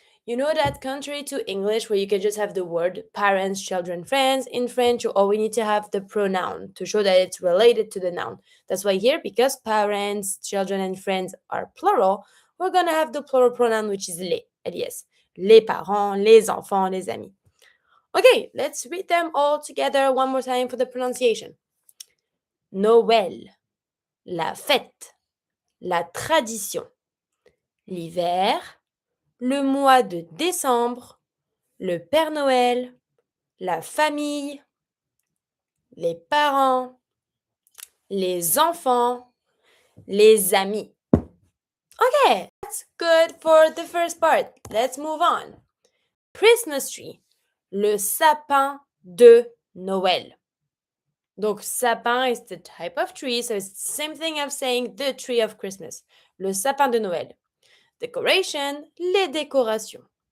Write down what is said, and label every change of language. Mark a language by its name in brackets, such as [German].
[English] You know that contrary to English, where you can just have the word parents, children, friends, in French, you always need to have the pronoun to show that it's related to the noun. That's why here, because parents, children, and friends are plural, we're going to have the plural pronoun, which is les, les. [French] Les parents, les enfants, les amis. [English] Okay, let's read them all together one more time for the pronunciation. [French] Noël, la fête, la tradition, l'hiver, le mois de décembre, le Père Noël, la famille, les parents, les enfants, les amis. [English] Okay, that's good for the first part. Let's move on. Christmas tree, [French] le sapin de Noël. [English] Donc, sapin is the type of tree, so it's the same thing of saying the tree of Christmas. [French] Le sapin de Noël. [English] Decoration, les décorations.